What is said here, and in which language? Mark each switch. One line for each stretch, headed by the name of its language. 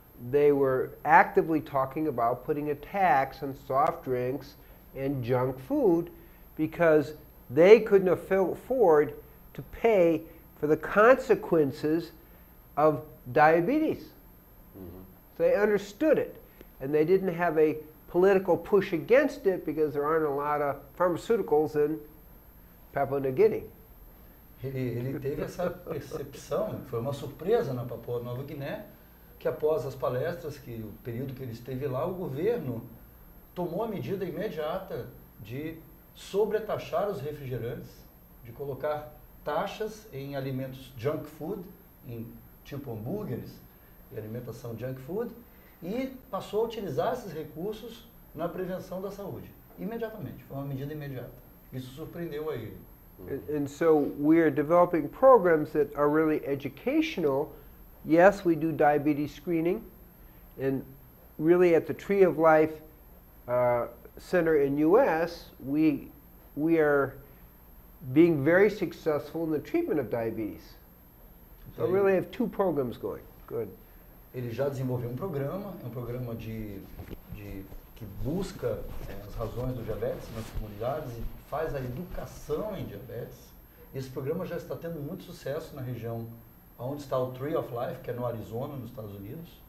English: They were actively talking about putting a tax on soft drinks and junk food because they couldn't afford to pay for the consequences of diabetes. So they understood it, and they didn't have a political push against it because there aren't a lot of pharmaceuticals in Papua New Guinea.
Portuguese: Ele teve essa percepção, foi uma surpresa na Papua Nova Guiné, que após as palestras, que o período que ele esteve lá, o governo tomou a medida imediata de sobretaxar os refrigerantes, de colocar taxas em alimentos junk food, em tipo hambúrgueres e alimentação junk food, e passou a utilizar esses recursos na prevenção da saúde, imediatamente, foi uma medida imediata. Isso surpreendeu a ele.
English: And so we are developing programs that are really educational Yes, we do diabetes screening, and really at the Tree of Life Center in U.S., we are being very successful in the treatment of diabetes. So really have two programs going. Good.
Portuguese: Ele já desenvolveu um programa, é um programa que busca as razões do diabetes nas comunidades e faz a educação em diabetes. Esse programa já está tendo muito sucesso na região onde está o Tree of Life, que é no Arizona, nos Estados Unidos.